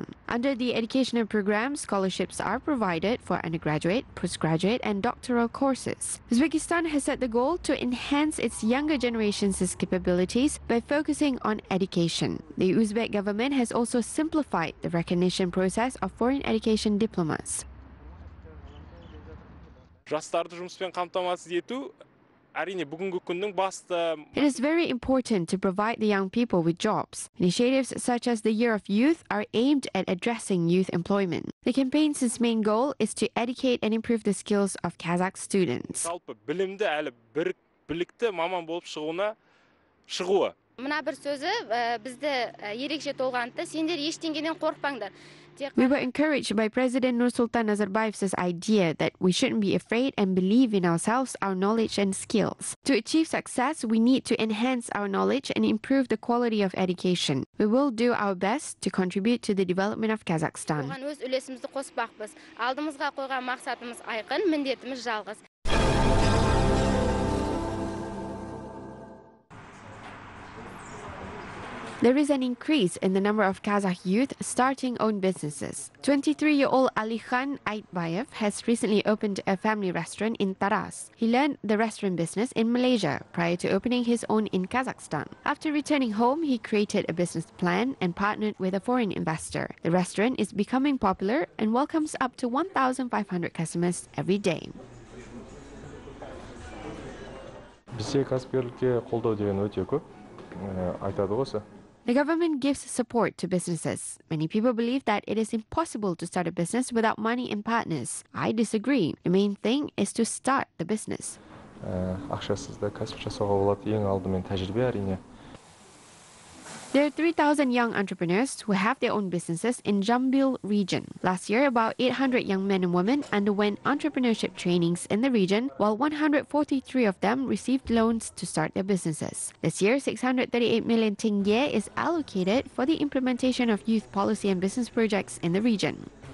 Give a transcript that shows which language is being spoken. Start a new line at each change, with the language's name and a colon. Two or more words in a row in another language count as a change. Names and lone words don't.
English: Under the educational program, scholarships are provided for undergraduate, postgraduate and doctoral courses. Uzbekistan has set the goal to enhance its younger generation's capabilities by focusing on education. The Uzbek government has also simplified the recognition process of foreign education diplomas.
Kazakh: Жастарды жұмыспен қамтамасыз ету әрине бүгінгі күннің басты.
English: It is very important to provide the young people with jobs. Initiatives such as the Year of Youth are aimed at addressing youth employment. The campaign's main goal is to educate and improve the skills of Kazakh students.
Kazakh: Жалпы білімді әлі білікті маман болып шығуы. Мына бір сөзі бізді ерекше толғантты. Сендер ештеңеден қорықпаңдар.
English: We were encouraged by President Nursultan Nazarbayev's idea that we shouldn't be afraid and believe in ourselves, our knowledge and skills. To achieve success, we need to enhance our knowledge and improve the quality of education. We will do our best to contribute to the development of Kazakhstan.
Kazakh: Оған өз үлесімізді қоспақпыз. Алдымызға қойған мақсатымыз айқын, міндетіміз жалғыз.
English: There is an increase in the number of Kazakh youth starting own businesses. 23-year-old Alikhan Aitbayev has recently opened a family restaurant in Taraz. He learned the restaurant business in Malaysia prior to opening his own in Kazakhstan. After returning home, he created a business plan and partnered with a foreign investor. The restaurant is becoming popular and welcomes up to 1,500 customers every day.
Kazakh: Бізде кәсіпкерлікке қолдау деген өте көп. Айтады осы.
English: The government gives support to businesses. Many people believe that it is impossible to start a business without money and partners. I disagree. The main thing is to start the business.
Kazakh: Ақшасыз да кәсіп жасауға болады. Ең алдымен тәжірибе әрине.
English: There are 3,000 young entrepreneurs who have their own businesses in Jambil region. Last year, about 800 young men and women underwent entrepreneurship trainings in the region, while 143 of them received loans to start their businesses. This year, 638 million tenge is allocated for the implementation of youth policy and business projects in the region.